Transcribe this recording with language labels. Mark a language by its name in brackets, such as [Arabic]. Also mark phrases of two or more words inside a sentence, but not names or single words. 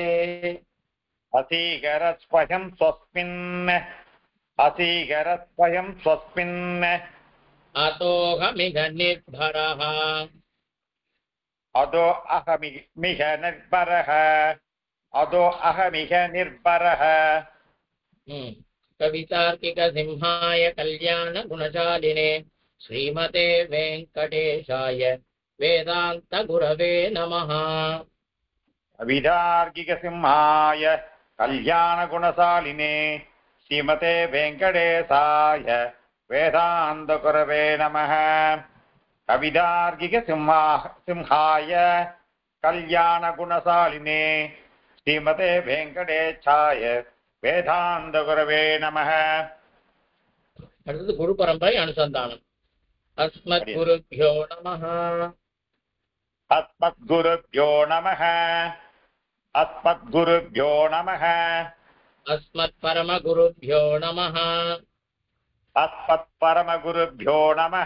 [Sanskrit] अशीकरत् स्वयं स्वस्मिन् अशीकरत् स्वयं स्वस्मिन् अतोऽहमिह निर्भरः अतो अहमिह निर्भरः अतो अहमिह निर्भरः. कवितार्किक सिंहाय कल्याण गुणशालिने श्रीमते वेङ्कटेशाय वेदान्त गुरवे नमः. कवितार्किक सिंहाय कल्याण गुणशालिने श्रीमते वेङ्कटेशाय वेदान्त गुरवे नमः. कवितार्किक सिंहाय कल्याण गुणशालिने श्रीमते वेङ्कटेशाय वेदान्त गुरवे नमः. [Tamil] அடுத்தது குரு பரம்பரை அனுசந்தானம். [Sanskrit] अस्मद् गुरुभ्यो नमः. अस्मद् गुरुभ्यो नमः. अस्मद् गुरुभ्यो नमः. अस्मत् परम गुरुभ्यो नमः. अस्मत् परम गुरुभ्यो नमः.